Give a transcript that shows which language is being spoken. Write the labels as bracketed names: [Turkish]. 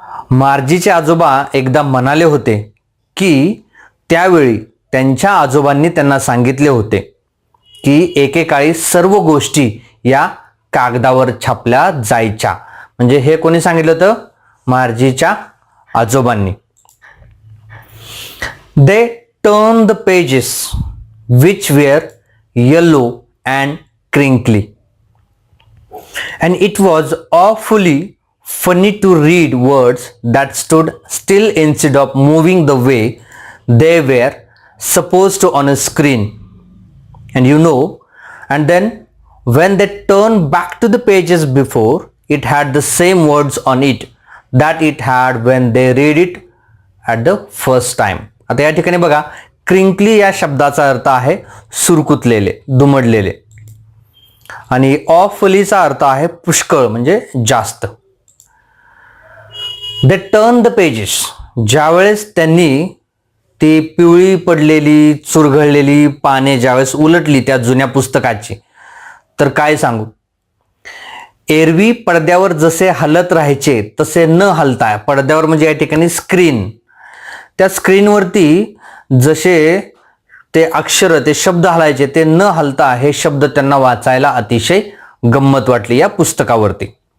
[Marathi] मार्जीचे आजोबा एकदा म्हणाले होते की त्यावेळी त्यांच्या आजोबांनी त्यांना सांगितले होते की एकेकाळी सर्व गोष्टी या कागदावर छापल्या जायच्या. म्हणजे हे कोणी सांगितलं होतं? मार्जीच्या आजोबांनी. [English] They turn the pages which were yellow and crinkly and it was awfully funny to read words that stood still instead of moving the way they were supposed to on a screen. And and then when they turned back to the pages before, it had the same words on it that it had when they read it at the first time. [Marathi] आता या ठिकाणी बघा, crinkly या शब्दाचा अर्थ आहे सुरकुतलेले, दुमडलेले. आणि ऑफलीचा अर्थ आहे पुष्कळ, म्हणजे जास्त. [English] They turn the pages. [Marathi] ज्यावेळेस त्यांनी ती पिवळी पडलेली, चुरगळलेली पाने ज्यावेळेस उलटली त्या जुन्या पुस्तकाची, तर काय सांगू, एरवी पडद्यावर जसे हलत राहायचे तसे न हलता, पडद्यावर म्हणजे या ठिकाणी स्क्रीन, त्या स्क्रीनवरती जसे ते अक्षर, ते शब्द हलायचे ते न हलता हे शब्द त्यांना वाचायला अतिशय गंमत वाटली या पुस्तकावरती.